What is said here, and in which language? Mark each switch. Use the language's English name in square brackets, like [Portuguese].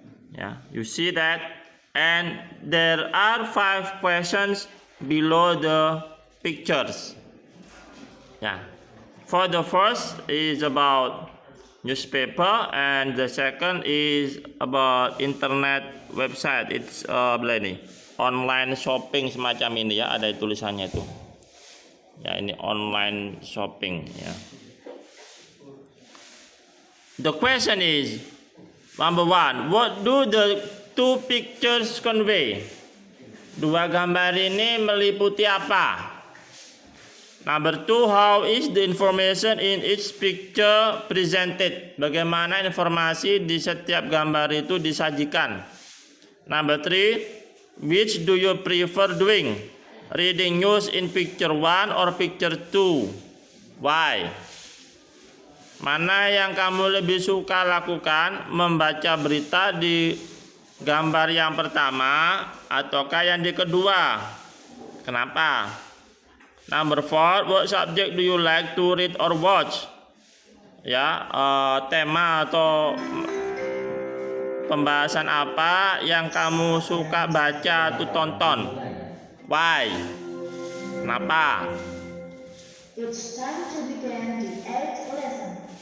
[English] Ya, you see that, and there are 5 questions below the pictures. Ya, for the first is about newspaper and the second is about internet website. [Indonesian] It's ini online shopping semacam ini ya, ada tulisannya itu. Ya, ini online shopping ya. [English] The question is, number 1, what do the 2 pictures convey? [Indonesian] Dua gambar ini meliputi apa? [English] Number 2, how is the information in each picture presented? [Indonesian] Bagaimana informasi di setiap gambar itu disajikan? [English] Number 3, which do you prefer doing? Reading news in picture 1 or picture 2? Why? [Indonesian] Mana yang kamu lebih suka lakukan? Membaca berita di gambar yang pertama ataukah yang di kedua? Kenapa? [English] Number 4, what subject do you like to read or watch? [Indonesian] Ya, tema atau pembahasan apa yang kamu suka baca atau tonton? Why? Kenapa? [English] It's time to begin the 8th lesson.